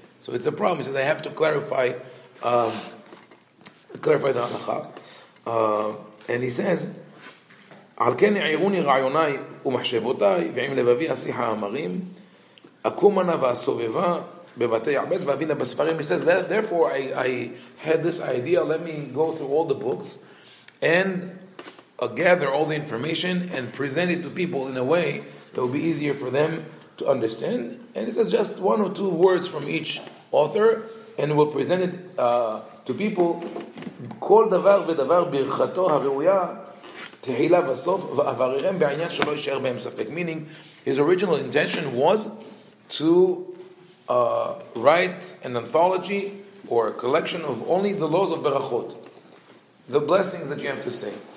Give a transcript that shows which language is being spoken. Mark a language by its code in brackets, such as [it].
[en] So it's a problem. He says I have to clarify the halacha, and he says, [he] על כן העירוני רעיוני ומחשבותיי ועם לבבי אשיחה אמרים אקומה נא ואסובבה בבתי עבד ואבינה בספרים. [en] He says that therefore I had this idea, let me go through all the books and gather all the information and present it to people in a way that will be easier for them to understand. And it says just one or two words from each author, and we'll present it to people. [he] כל דבר ודבר ברכתו הראויה תחילה בסוף ואבררם בעניין שלא יישאר בהם ספק. [en] Meaning, his original intention was to write an anthology or a collection of only the laws of berachot, the blessings that you have to say.